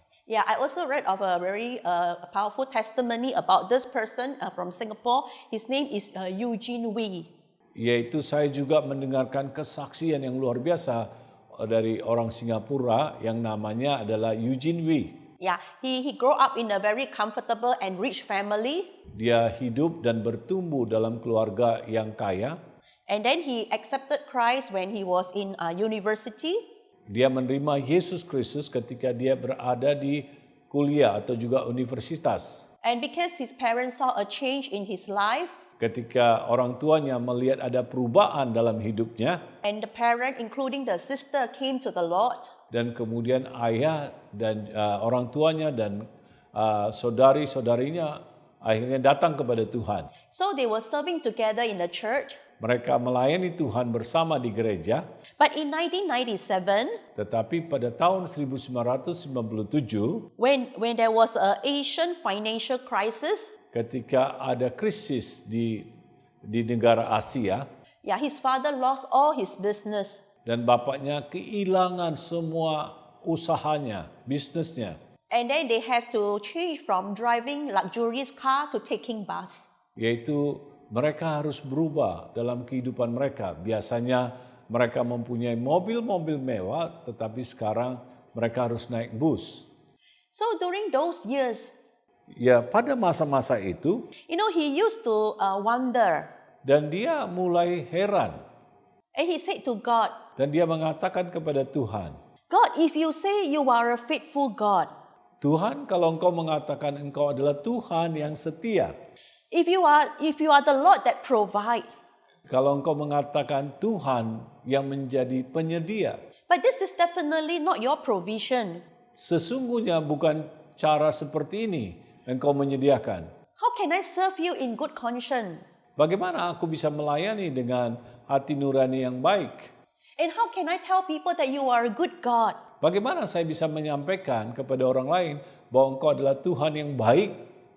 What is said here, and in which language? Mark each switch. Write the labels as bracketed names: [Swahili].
[English] Yeah, I also read of a very powerful testimony about this person from Singapore. His name is Eugene Wee. [Indonesian] Yaitu saya juga mendengarkan kesaksian yang luar biasa dari orang Singapura yang namanya adalah Eugene Wee. [English] Yeah, he grew up in a very comfortable and rich family. [Indonesian] Dia hidup dan bertumbuh dalam keluarga yang kaya. [English] And then he accepted Christ when he was in university. [Indonesian] Dia menerima Yesus Kristus ketika dia berada di kuliah atau juga universitas. [English] And because his parents saw a change in his life, [Indonesian] Ketika orang tuanya melihat ada perubahan dalam hidupnya, [English] and the parent, including the sister, came to the Lord, [Indonesian] dan kemudian ayah dan orang tuanya dan saudari-saudarinya akhirnya datang kepada Tuhan. [English] So they were serving together in the church. [Indonesian] Mereka melayani Tuhan bersama di gereja, [English] But in 1997, [Indonesian] tetapi pada tahun 1997 [English] when there was an Asian financial crisis, [Indonesian] ketika ada krisis di negara Asia [English] his father lost all his business. [Indonesian] dan bapaknya kehilangan semua usahanya, bisnisnya, [English] And then they have to change from driving luxurious car to taking bus. [Indonesian] yaitu mereka harus berubah dalam kehidupan mereka. Biasanya mereka mempunyai mobil-mobil mewah, tetapi sekarang mereka harus naik bus. [English] So during those years, [Indonesian] Ya, pada masa-masa itu, [English] he used to wonder. [Indonesian] dan dia mulai heran. [English] And he said to God, [Indonesian] Dan dia mengatakan kepada Tuhan, [English] God, if you say you are a faithful God, [Indonesian] Tuhan, kalau engkau mengatakan engkau adalah Tuhan yang setia, [English] if you are the Lord that provides, [Indonesian] kalau engkau mengatakan Tuhan yang menjadi penyedia, [English] but this is definitely not your provision. [Indonesian] sesungguhnya bukan cara seperti ini engkau menyediakan. [English] How can I serve you in good conscience? [Indonesian] Bagaimana aku bisa melayani dengan hati nurani yang baik? [English] And how can I tell people that you are a good God? [Indonesian] Bagaimana saya bisa menyampaikan kepada orang lain bahwa engkau adalah Tuhan yang baik,